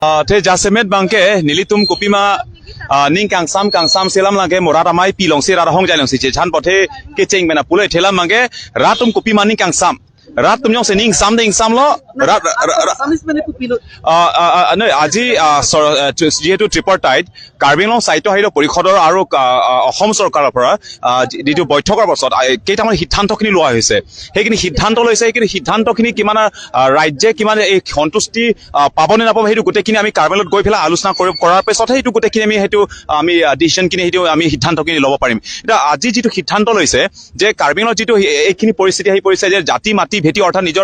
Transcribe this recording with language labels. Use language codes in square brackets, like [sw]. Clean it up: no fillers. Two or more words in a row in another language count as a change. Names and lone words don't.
[mjw] Te jasemet bangke nilitum kupima ning kangsam selam lage morat amai pilong si rara hong jailong si chan pothe kecheng mena pulai thelam mange ratum kupima ning kangsam rat tum yong se ning sam lo rat no [as] আজি যেহেতু ট্ৰিপাৰটাইট কাৰ্বি আংলং সাহিত্য সাহিত্য পৰিষদৰ আৰু অসম চৰকাৰৰ পৰা যিটো বৈঠকৰ পাছত কেইটামান সিদ্ধান্তখিনি লোৱা হৈছে সেইখিনি সিদ্ধান্ত লৈছে সেইখিনি সিদ্ধান্তখিনি কিমান ৰাজ্যে কিমান এই সন্তুষ্টি পাবনে নাপাব সেইটো গোটেইখিনি আমি কাৰ্বিলত গৈ পেলাই আলোচনা কৰাৰ পিছতহে সেইটো গোটেইখিনি আমি ডিচিশ্যনখিনি সেইটো আমি সিদ্ধান্তখিনি ল'ব পাৰিম এতিয়া আজি যিটো সিদ্ধান্ত লৈছে যে কাৰ্বিঙৰ যিটো এইখিনি পৰিস্থিতি আহি পৰিছে যে জাতি মাটি ভেটি অৰ্থাৎ নিজৰ